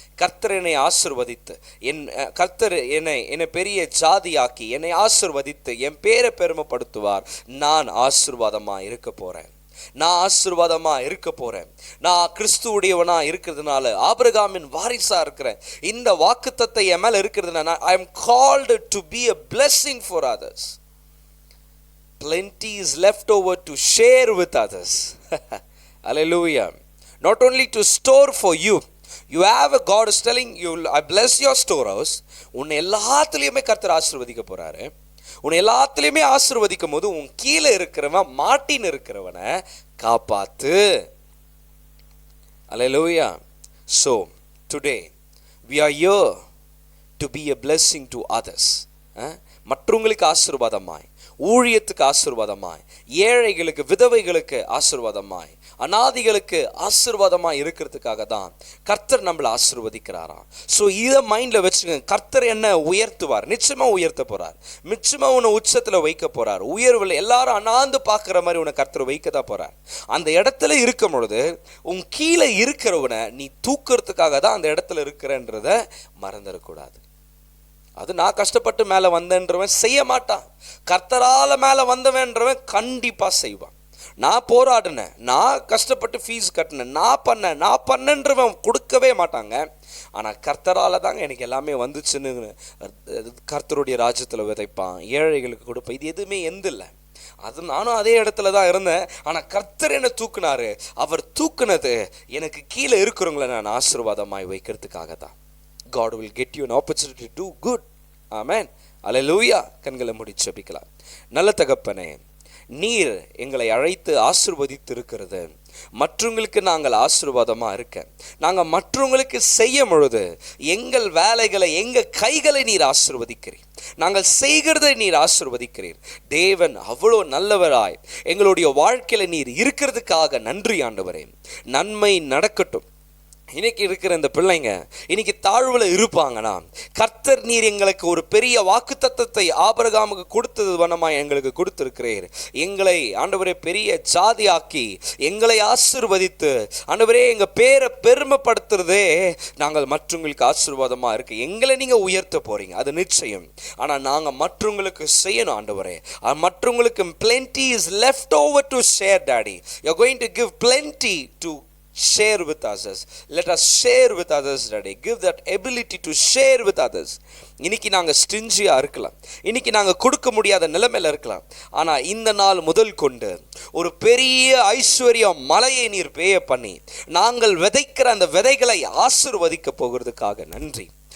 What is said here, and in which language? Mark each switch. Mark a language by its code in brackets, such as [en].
[ta] கர்த்தர் என்னை ஆசீர்வதித்து கர்த்தர் என்னை பெரிய ஜாதியாக்கி என்னை ஆசீர்வதித்து என் பேரை பெருமைப்படுத்துவார். நான் ஆசீர்வாதமா இருக்க போறேன், நான் ஆசீர்வாதமா இருக்க போறேன். நான் கிறிஸ்துவுடையவனா இருக்கிறதுனால, ஆபிரகாமின் வாரிசா இருக்கிறேன். இந்த வாக்குத்தத்தம் என் மேல இருக்கிறதுனால, [en] I am called to be a blessing for others. Plenty is left over to share with others. Hallelujah. Not only to store for you. You have a God is telling you, I bless your storehouse. [ta] உன்னை எல்லாத்துலேயுமே கர்த்தர் ஆசீர்வதிக்க போறாரு. உன்னை எல்லாத்துலேயுமே ஆசீர்வதிக்கும் போது உன் கீழே இருக்கிறவன் மாட்டின்னு இருக்கிறவனை காப்பாத்து. [en] Hallelujah. So today we are here to be a blessing to others. [ta] மற்றவங்களுக்கு ஆசீர்வாதமாய், ஊழியத்துக்கு ஆசீர்வாதமாய், ஏழைகளுக்கு விதவைகளுக்கு ஆசீர்வாதமாய், அநாதிகளுக்கு ஆசீர்வாதமாய் இருக்கிறதுக்காக தான் கர்த்தர் நம்மளை ஆசீர்வதிக்கிறாராம். ஸோ இதை மைண்டில் வச்சுக்கோங்க. கர்த்தர் என்ன உயர்த்துவார், நிச்சயமாக உயர்த்த போகிறார். நிச்சயமாக உன்னை உச்சத்தில் வைக்க போகிறார். உயர்வில் எல்லாரும் அண்ணாந்து பார்க்குற மாதிரி உன்னை கர்த்தர் வைக்க தான் போகிறார். அந்த இடத்துல இருக்கும் பொழுது உன் கீழே இருக்கிறவனை நீ தூக்கிறதுக்காக தான் அந்த இடத்துல இருக்கிறன்றத மறந்துடக்கூடாது. அது நான் கஷ்டப்பட்டு மேலே வந்தேன்றவன் செய்ய மாட்டான். கர்த்தரால மேலே வந்தவன்றவன் கண்டிப்பாக செய்வான். நான் போராடினேன், நான் கஷ்டப்பட்டு ஃபீஸ் கட்டினேன், நான் பண்ணன்றவன் கொடுக்கவே மாட்டாங்க. ஆனால் கர்த்தரால் தாங்க எனக்கு எல்லாமே வந்துச்சுன்னு கர்த்தருடைய ராஜ்யத்தில் விதைப்பான், ஏழைகளுக்கு கொடுப்பேன். இது எதுவுமே இல்லை. அது நானும் அதே இடத்துல தான் இருந்தேன். ஆனால் கர்த்தர் என்ன தூக்குனாரு. அவர் தூக்குனது எனக்கு கீழே இருக்கிறவங்களை நான் ஆசீர்வாதமாய் வைக்கிறதுக்காக தான். [en] God will get you an opportunity to do good. [ta] Amen. Hallelujah. கண்களை மூடி ஜெபிக்கலாம். நல்ல தகப்பனே, நீர் எங்களை அழைத்து ஆசீர்வதித்து இருக்கிறது மற்றவங்களுக்கு நாங்கள் ஆசீர்வாதமாக இருக்க, நாங்கள் மற்றவங்களுக்கு செய்யும் பொழுது எங்கள் வேலைகளை, எங்கள் கைகளை நீர் ஆசீர்வதிக்கிறீர், நாங்கள் செய்கிறதை நீர் ஆசீர்வதிக்கிறீர். தேவன் அவ்வளோ நல்லவராய் எங்களுடைய வாழ்க்கையில் நீர் இருக்கிறதுக்காக நன்றி ஆண்டவரே. நன்மை நடக்கட்டும். இன்னைக்கு இருக்கிற இந்த பிள்ளைங்க இன்னைக்கு தாழ்வுல இருப்பாங்கன்னா, கர்த்தர் நீர் எங்களுக்கு ஒரு பெரிய வாக்குத்தத்தத்தை ஆபிரகாமுக்கு கொடுத்தது வண்ணமாய் எங்களுக்கு கொடுத்திருக்கிறீர். எங்களை ஆண்டவரே பெரிய ஜாதியாக்கி எங்களை ஆசீர்வதித்து ஆண்டவரே எங்க பேரை பெருமைப்படுத்துறதே நாங்கள் மற்றவங்களுக்கு ஆசீர்வாதமா இருக்கு. எங்களை நீங்க உயர்த்த போறீங்க, அது நிச்சயம். ஆனா நாங்க மற்றவங்களுக்கு செய்யணும் ஆண்டவரே. மற்றவங்களுக்கு [en] plenty is left over to share. Daddy, you're going to give plenty to share with others. Let us share with others, Daddy. Give that ability to share with others. [ta] இன்னைக்கு நாங்கள் ஸ்டிஞ்சியாக இருக்கலாம், இன்னைக்கு நாங்கள் கொடுக்க முடியாத நிலைமையில் இருக்கலாம். ஆனால் இந்த நாள் முதல் கொண்டு ஒரு பெரிய ஐஸ்வர்ய மலையை நீர் பெய்ய பண்ணி நாங்கள் விதைக்கிற அந்த விதைகளை ஆசீர்வதிக்க போகிறதுக்காக நன்றி.